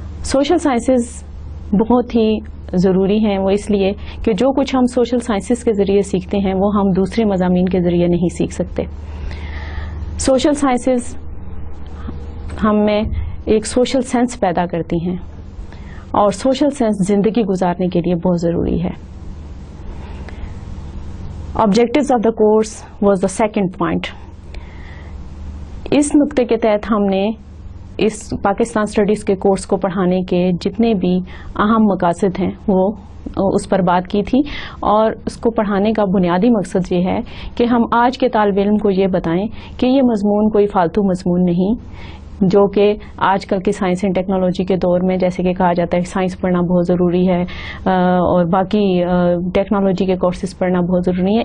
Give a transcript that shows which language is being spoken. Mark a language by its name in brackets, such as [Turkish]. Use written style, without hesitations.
[Urdu] Social sciences بہت ہی ضروری ہیں، وہ اس لیے کہ جو کچھ ہم سوشل سائنسز کے ذریعے سیکھتے ہیں وہ ہم دوسرے مضامین کے ذریعے نہیں سیکھ سکتے. سوشل سائنسز ہم میں ایک سوشل سینس پیدا کرتی ہیں اور سوشل سینس زندگی گزارنے کے لیے بہت ضروری ہے. [English] Objectives of the course was the second point. [Urdu] اس نقطے کے تحت ہم نے اس پاکستان اسٹڈیز کے کورس کو پڑھانے کے جتنے بھی اہم مقاصد ہیں وہ اس پر بات کی تھی، اور اس کو پڑھانے کا بنیادی مقصد یہ ہے کہ ہم آج کے طالب علم کو یہ بتائیں کہ یہ مضمون کوئی فالتو مضمون نہیں، جو کہ آج کل کے سائنس اینڈ ٹیکنالوجی کے دور میں جیسے کہ کہا جاتا ہے سائنس پڑھنا بہت ضروری ہے اور باقی ٹیکنالوجی کے کورسز پڑھنا بہت ضروری ہے.